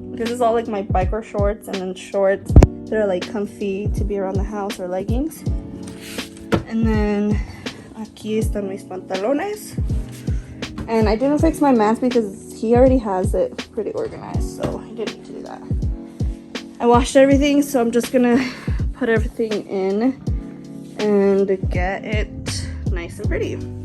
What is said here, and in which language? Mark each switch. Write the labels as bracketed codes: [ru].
[en] This is all like my biker shorts, and then shorts that are like comfy to be around the house, or leggings. And then [es] aquí están mis pantalones. [en] And I didn't fix my man's because he already has it pretty organized, so I didn't need to do that. I washed everything, so I'm just gonna put everything in and get it nice and pretty.